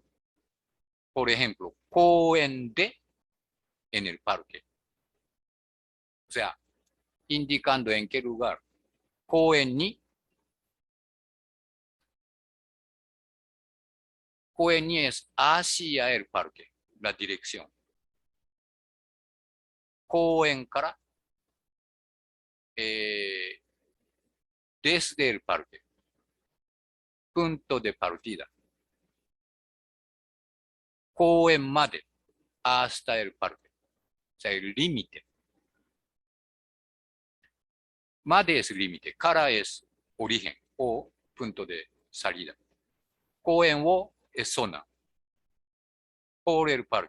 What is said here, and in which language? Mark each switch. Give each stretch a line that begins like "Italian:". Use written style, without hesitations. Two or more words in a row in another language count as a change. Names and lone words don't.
Spanish: Por ejemplo, 公園で en el parque. O sea, indicando en qué lugar. 公園に es hacia el parque, la dirección. 公園から desde el parque. Punto de partida. 公園まで hasta el parque. O sea, el límite. まで es límite. から es origen o punto de salida. 公園を es zona. Por el parque.